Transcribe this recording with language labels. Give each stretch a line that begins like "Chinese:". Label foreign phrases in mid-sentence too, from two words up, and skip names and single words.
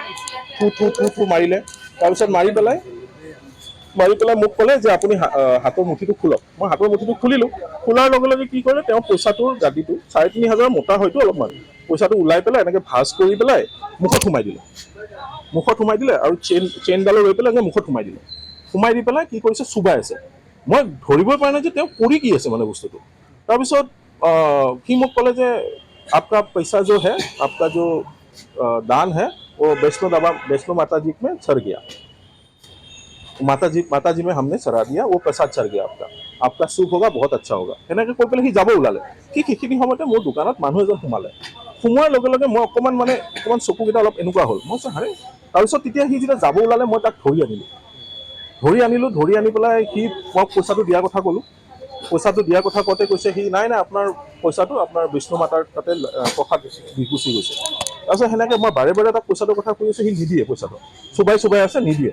Assamese: থু মাৰিলে তাৰপিছত মাৰি পেলাই মোক ক'লে যে আপুনি হাতৰ মুঠিটো খোলক মই হাতৰ মুঠিটো খুলিলোঁ খোলাৰ লগে লগে কি কৰিলে তেওঁ পইচাটোৰ গাদীটো 3.5 হাজাৰ মোটা হয়তো অলপমান পইচাটো ওলাই পেলাই এনেকৈ ভাঁজ কৰি পেলাই মুখত সোমাই দিলে আৰু চেইনডালো লৈ পেলাই মুখত সোমাই দি পেলাই কি কৰিছে চুবাই আছে মই ধৰিবই পৰা নাই যে তেওঁ কৰি কি আছে মানে বস্তুটো তাৰপিছত সি মোক ক'লে যে
Hindi: आपका पैसा जो है आपका जो दान है वो वैष्णो माता जी में सर गया माता जी में हमने सरा दिया वो प्रसाद सर गया आपका सुख होगा बहुत अच्छा होगा
Assamese: এনেকৈ কৈ পেলাই সি যাব ওলালে সেইখিনি সময়তে মোৰ দোকানত মানুহ এজন সোমোৱাৰ লগে লগে মই অকণমান চকুকেইটা অলপ এনেকুৱা হ'ল মই হাৰে তাৰপিছত তেতিয়া সি যেতিয়া যাব ওলালে মই তাক ধৰি আনি পেলাই সি মই পইচাটো দিয়াৰ কথা ক'লোঁ পইচাটো দিয়াৰ কথা কওঁতে কৈছে সি নাই আপোনাৰ পইচাটো আপোনাৰ বিষ্ণু মাতাৰ তাতে প্ৰসাদ দি গুচি গৈছে তাৰপিছত সেনেকৈ মই বাৰে বাৰে তাক পইচাটোৰ কথা কৈ আছোঁ, সি নিদিয়ে পইচাটো, চুবাই আছে নিদিয়ে।